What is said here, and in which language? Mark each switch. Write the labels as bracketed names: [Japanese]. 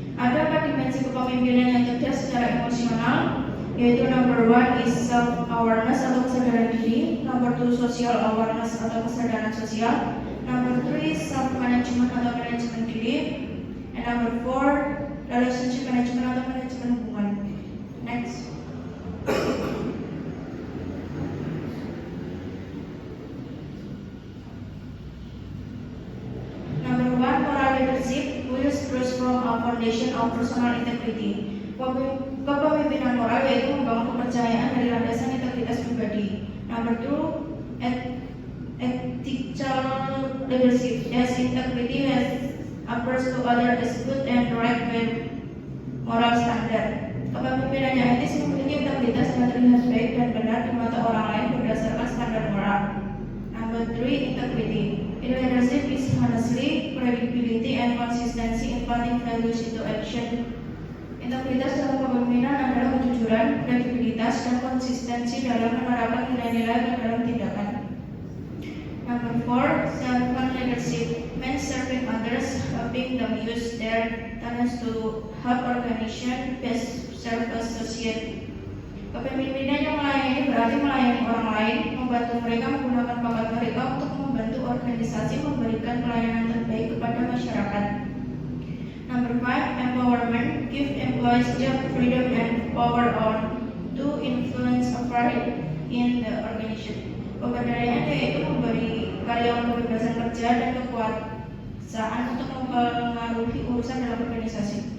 [Indonesian] Ada 4 dimensi kepemimpinan yang cerdas secara emosional, yaitu [English] number 1 is self-awareness [Indonesian] atau kesadaran diri, [English] number 2 social awareness [Indonesian] atau kesadaran sosial, [English] number 3 self-management [Indonesian] atau manajemen diri, [English] and number 4 relationship management [Indonesian] atau manajemen hubungan. [English] Next. Number 1 moral leadership which grows from a foundation of personal integrity. [Indonesian] Kepemimpinan moral yaitu membangun kepercayaan dari landasan integritas pribadi. [English] Number 2 ethical leadership as integrity as approach to others is good and right with moral standard. [Indonesian] Kepemimpinan yang etis memiliki integritas yang terlihat baik dan benar di mata orang lain berdasarkan standar moral. [English] Number 3 integrity. In leadership is honestly, credibility, and consistency in putting values into action. [Indonesian] Integritas dalam kepemimpinan adalah kejujuran, kredibilitas, dan konsistensi dalam menerapkan nilai-nilai ke dalam tindakan. [English] Number 4, servant leadership means serving others, helping them use their talents to help organization best serve a society. [Indonesian] Kepemimpinan yang melayani berarti melayani orang lain, membantu mereka menggunakan bakat mereka untuk membantu organisasi memberikan pelayanan terbaik kepada masyarakat. [English] Number 5, empowerment give employees job freedom and power on to influence affairs in the organization. [Indonesian] Pemberdayaan yaitu memberi karyawan kebebasan kerja dan kekuasaan untuk mempengaruhi urusan dalam organisasi.